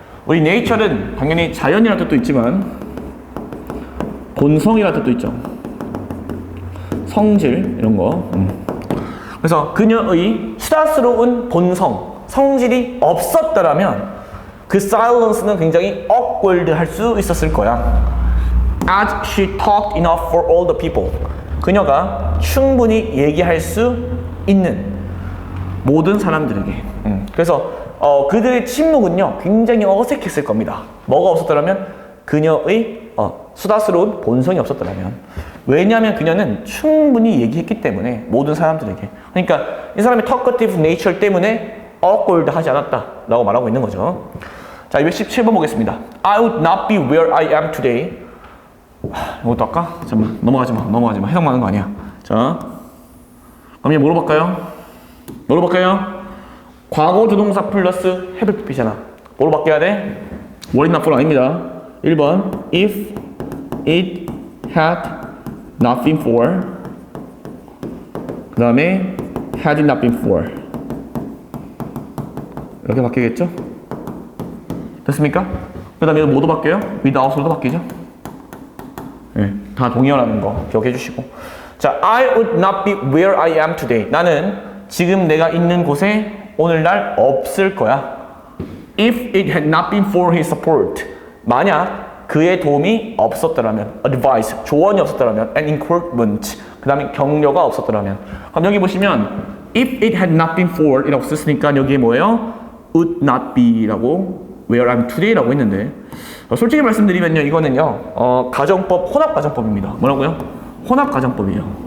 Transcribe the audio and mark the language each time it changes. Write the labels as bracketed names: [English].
[Korean] 우리 nature는 당연히 자연이라는 뜻도 있지만 본성이라는 뜻도 있죠. 성질 이런 거. 그래서 그녀의 수다스러운 본성, 성질이 없었더라면 그 silence는 굉장히 awkward 할 수 있었을 거야. [English] As she talked enough for all the people. [Korean] 그녀가 충분히 얘기할 수 있는 모든 사람들에게. 그래서 그들의 침묵은요 굉장히 어색했을 겁니다. 뭐가 없었더라면 그녀의 수다스러운 본성이 없었더라면. 왜냐하면 그녀는 충분히 얘기했기 때문에 모든 사람들에게. 그러니까 이 사람의 talkative nature 때문에 awkward 하지 않았다 라고 말하고 있는 거죠. 자, 217번 보겠습니다. [English] I would not be where I am today. [Korean] 이것도 할까? 잠깐만, 넘어가지 마. 해석 많은 거 아니야. 자, 그럼 이제 뭐로 바꿔요? 과거 조동사 플러스 have pp잖아. 뭐로 바뀌어야 돼? were it not for 아닙니다. 1번 if it had not been for, 그 다음에 had it not been for, 이렇게 바뀌겠죠? 됐습니까? 그 다음에 뭐도 바뀌어요? without으로도 바뀌죠? 네, 다 동의어라는 거 기억해 주시고. [English] 자, I would not be where I am today. [Korean] 나는 지금 내가 있는 곳에 오늘날 없을 거야. [English] If it had not been for his support. [Korean] 만약 그의 도움이 없었더라면, advice, 조언이 없었더라면, [English] and encouragement, [Korean] 그 다음에 격려가 없었더라면. 그럼 여기 보시면 if it had not been for 이라고 썼으니까 여기에 뭐예요? [English] would not be [Korean] 라고 [English] where I'm today [Korean] 라고 했는데, 솔직히 말씀드리면요, 이거는요 가정법, 혼합가정법입니다. 뭐라고요? 혼합가정법이에요.